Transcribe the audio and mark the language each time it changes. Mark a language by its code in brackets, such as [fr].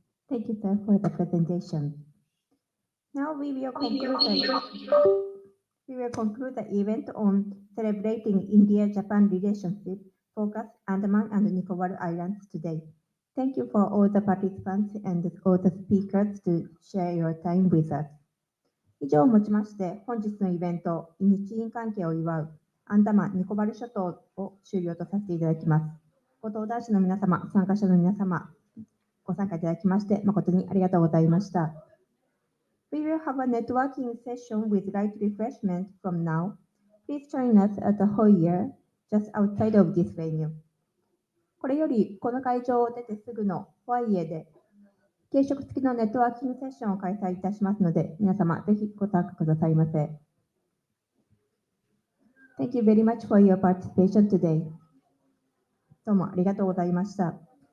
[en] Thank you, sir, for the presentation. Now we will conclude the event on celebrating India-Japan relationship focus Andaman and Nicobar Islands today. Thank you for all the participants and all the speakers to share your time with us. [ja] 以上をもちまして、本日のイベント、日印関係を祝うアンダマン・ニコバル諸島を終了とさせていただきます。ご登壇者の皆様、参加者の皆様、ご参加いただきまして、誠にありがとうございました。 [en] We will have a networking session with light refreshment from now. Please join us at the foyer just outside of this venue. [ja] これより、この会場を出てすぐのフォアイエで、軽食付きのネットワーキングセッションを開催いたしますので、皆様ぜひご参加くださいませ。 [en] Thank you very much for your participation today. [ja] どうもありがとうございました。